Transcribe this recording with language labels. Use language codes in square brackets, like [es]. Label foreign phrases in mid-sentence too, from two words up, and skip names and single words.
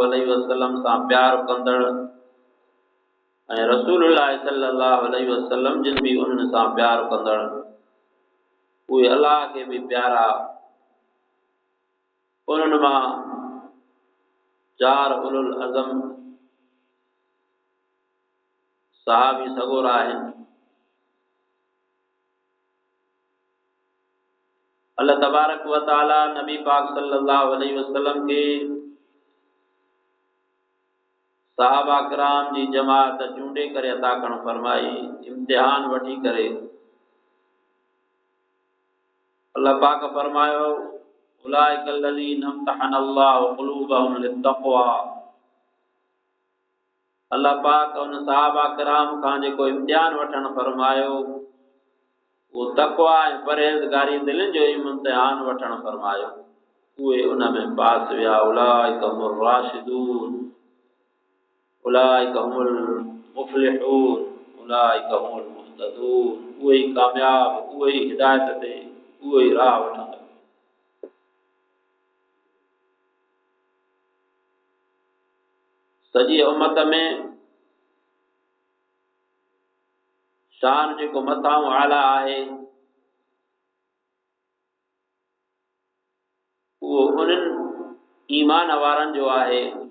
[ar] عليه وسلم [sd] सां प्यार कंदड़ ऐं रसूलुल्लाह [ar] صلى الله عليه وسلم [sd] जिन भी उन्हनि सां प्यार कंदड़ उहे अल्लाह के भी प्यारा उन्हनि मां चार उलुल अज़म सहाबी सगोरा आहिनि। अल्लाह [ar] تبارك وتعالى [sd] नबी पाक [ar] صلى الله عليه وسلم [sd] के सहाबा किराम जी जमात चूंडे करे अता करण फरमाई, इम्तिहान वठी करे। अल्लाह पाक फरमायो [ar] أولئك الذين امتحن الله قلوبهم للتقوى. [sd] अल्लाह पाक उन सहाबा किराम खां जेको इम्तिहान वठण फरमायो वो तक़वा ऐं परहेज़गारी दिलनि जो इम्तिहान वठण फरमायो, उहे उन में पास विया। [ar] أولئك هم الراشدون، أولئك هم المفلحون، أولئك هم المهتدون. [sd] उहे ई कामयाब, उहे ई हिदायत ते, उहे ई राह वठंदा। सॼी उम्मत में शान जेको मथां आला आहे उहो उन्हनि ईमान वारनि जो आहे